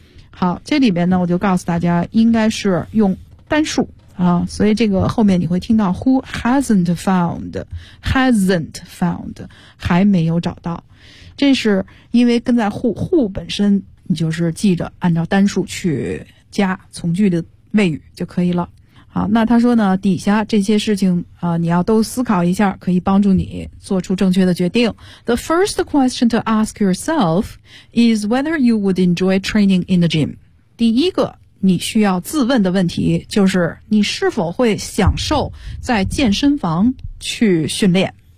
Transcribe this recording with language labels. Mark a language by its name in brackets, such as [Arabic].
[Chinese] 好，这里面呢我就告诉大家应该是用单数啊，所以这个后面你会听到 [English] who hasn't found, hasn't found, [Chinese] 还没有找到。这是因为跟在 who 本身你就是记着按照单数去加从句的谓语就可以了。好，那他说呢，底下这些事情啊、你要都思考一下，可以帮助你做出正确的决定。 [English] The first question to ask yourself is whether you would enjoy training in the gym. [Chinese] 第一个你需要自问的问题就是你是否会享受在健身房去训练。